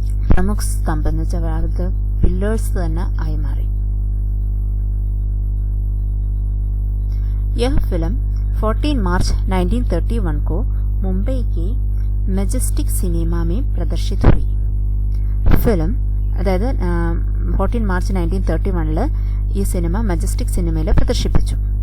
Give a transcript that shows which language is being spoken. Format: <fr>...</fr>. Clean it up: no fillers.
<ml>പ്രമുഖ സ്തംഭം എന്ന് വെച്ചാൽ അവിടുത്തെ പില്ലേഴ്സ് തന്നെ ആയി മാറി.</ml> <hi>यह फिल्म 14 मार्च 1931 को मुंबई के മെജസ്റ്റിക് സിനിമ में प्रदर्शित हुई.</hi> <ml>ഫിലിം അതായത് 14 മാർച്ച് 1931 ഈ സിനിമ മെജസ്റ്റിക് സിനിമയിൽ പ്രദർശിപ്പിച്ചു.</ml>